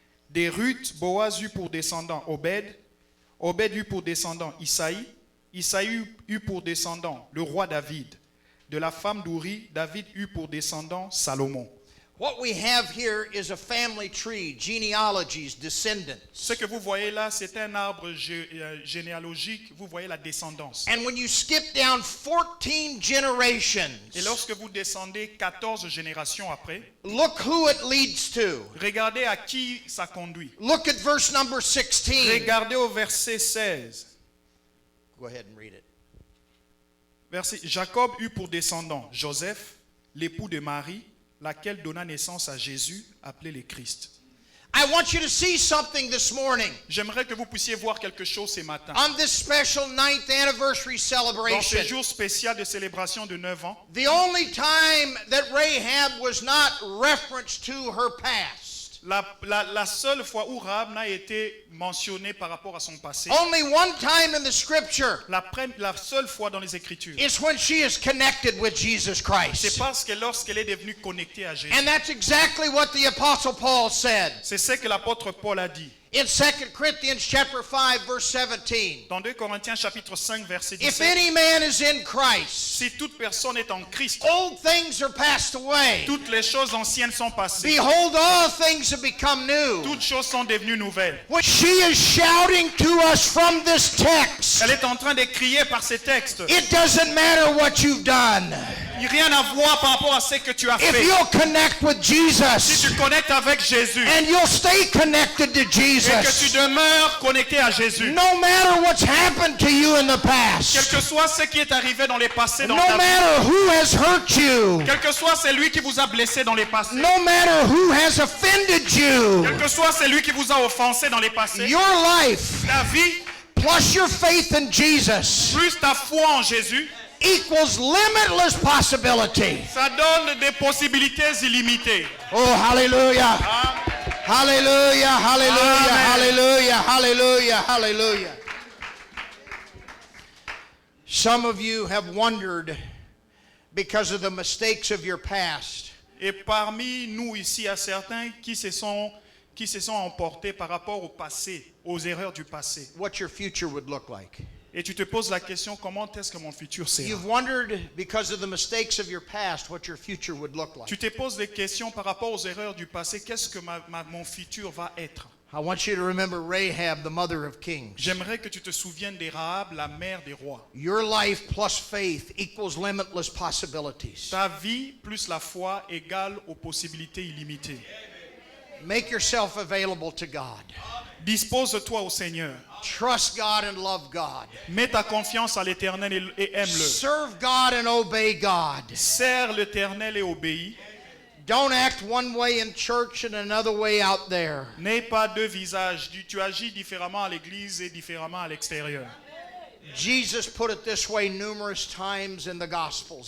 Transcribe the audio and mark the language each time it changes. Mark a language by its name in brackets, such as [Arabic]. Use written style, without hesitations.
[French] Des Ruth, Boaz eut pour descendant Obed. Obed eut pour descendant Isaïe. Isaïe eut pour descendant le roi David. De la femme d'Uri, David eut pour descendant Salomon. [English] What we have here is a family tree, genealogies, descendants. [French] Ce que vous voyez là, c'est un arbre généalogique. Vous voyez la descendance. [English] And when you skip down 14 generations, [French] Et lorsque vous descendez 14 générations après, [English] look who it leads to. [French] regardez à qui ça conduit. [English] Look at verse number 16. [French] Regardez au verset 16. [English] Go ahead and read it. [French] Verset, Jacob eut pour descendant Joseph, l'époux de Marie, laquelle donna naissance à Jésus, appelé le Christ. [English] I want you to see something this morning. [French] J'aimerais que vous puissiez voir quelque chose ce matin. [English] On this special 9th anniversary [French] Dans ce [English] celebration, [French] jour spécial de célébration de 9 ans, [English] the only time that Rahab was not referenced to her past, [French] la seule fois où Rahab n'a été mentionnée par rapport à son passé, [English] only one time in the scripture, [French] la seule fois dans les Écritures, [English] is when she is connected with Jesus [French] c'est [English] Christ. [French] parce que lorsqu'elle est devenue connectée à Jésus. [English] And that's exactly what the Apostle Paul said [French] C'est ce que l'apôtre Paul a dit. [English] in 2 Corinthians chapter 5 verse 17. [French] Dans 2 Corinthiens chapitre 5 verset [English] If [French] 17, [English] any man is in Christ, [French] si toute personne est en Christ, [English] old things are passed away. [French] toutes les choses anciennes sont passées. [English] Behold, all things have become new. [French] Toutes choses sont devenues nouvelles. [English] What she is shouting to us from this text, [French] Elle est en train de crier par ces textes. [English] it doesn't matter what you've done. [French] Il n'y a rien à voir par rapport à ce que tu as [English] If [French] fait. [English] you'll connect with [French] Si [English] Jesus [French] tu connectes avec Jésus [English] and you'll stay connected to [French] et que tu [English] Jesus, [French] demeures connecté à Jésus, [English] no matter what's happened to you in the [French] quel [English] past, [French] que soit ce qui est arrivé dans les passés, [English] no [French] dans ta vie, [English] matter who has hurt you, [French] quel que soit celui qui vous a blessé dans les passés, [English] no matter who has offended you, [French] quel que soit celui qui vous a offensé dans les passés, [English] your life [French] ta vie [English] plus your faith in Jesus [French] plus ta foi en Jésus, [English] equals limitless possibility. [French] ça donne des possibilités illimitées. [English] Oh, hallelujah. Hallelujah, hallelujah, Amen. hallelujah, hallelujah, hallelujah. Some of you have wondered because of the mistakes of your past. [French] Et parmi nous ici, il y a certains qui se sont emportés par rapport au passé, aux erreurs du passé. [English] What your future would look like. [French] Et tu te poses la question, comment est-ce que mon futur sera? [English] You've wondered, because of the mistakes of your past, what your future would look like. [French] Tu te poses des questions par rapport aux erreurs du passé. Qu'est-ce que mon futur va être? [English] I want you to remember Rahab, the mother of kings. [French] J'aimerais que tu te souviennes de Rahab, la mère des rois. [English] Your life plus faith equals limitless possibilities. [French] Ta vie plus la foi égale aux possibilités illimitées. [English] Make yourself available to God. [French] Dispose-toi au Seigneur. [English] Trust God and love God. [French] Mets ta confiance à l'Éternel et aime-le. [English] Serve God and obey God. [French] Sers l'Éternel et obéis. [English] Don't act one way in church and another way out there. [French] N'aie pas deux visages. Tu agis différemment à l'église et différemment à l'extérieur. [English] Jesus put it this way numerous times in the Gospels.